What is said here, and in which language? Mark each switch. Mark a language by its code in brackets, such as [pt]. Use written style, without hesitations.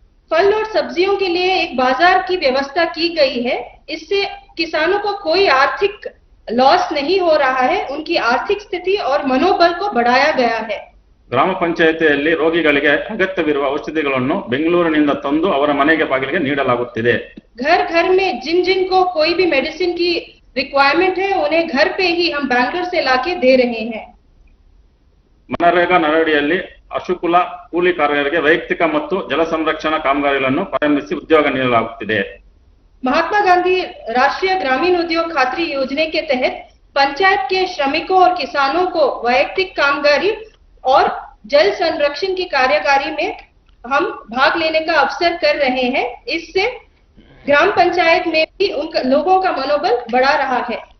[hi] फल और सब्जियों के लिए एक बाजार की व्यवस्था की गई है। इससे किसानों को कोई आर्थिक लॉस नहीं हो रहा है, उनकी आर्थिक स्थिति और मनोबल को बढ़ाया गया है। [kn] ಗ್ರಾಮ ಪಂಚಾಯಿತಿಯಲ್ಲಿ ರೋಗಿಗಳಿಗೆ ಅಗತ್ಯವಿರುವ ಔಷಧಿಗಳನ್ನು ಬೆಂಗಳೂರಿನಿಂದ ತಂದು ಅವರ ಮನೆಗೆ ಬಾಗಿಲಿಗೆ ನೀಡಲಾಗುತ್ತಿದೆ. [hi] घर घर में जिन जिन को कोई भी मेडिसिन की रिक्वायरमेंट है उन्हें घर पे ही हम बैंगलोर से लाके दे रहे हैं. [kn] ಮನರೇಗಾ ನರಡಿಯಲ್ಲಿ ಅಶುಕುಲ ಕೂಲಿ ಕಾರ್ಮಿಕರಿಗೆ ವೈಯಕ್ತಿಕ ಮತ್ತು ಜಲ ಸಂರಕ್ಷಣಾ ಕಾಮಗಾರಿಗಳನ್ನು ಪ್ರಾರಂಭಿಸಿ ಉದ್ಯೋಗ ನೀಡಲಾಗುತ್ತಿದೆ. [hi] महात्मा गांधी राष्ट्रीय ग्रामीण उद्योग खातरी योजना के तहत पंचायत के श्रमिकों और किसानों को वैयक्तिक कामगारी और जल संरक्षण की कार्यकारी में हम भाग लेने का अवसर कर रहे हैं. इससे ग्राम पंचायत में भी उन लोगों का मनोबल बढ़ा रहा है.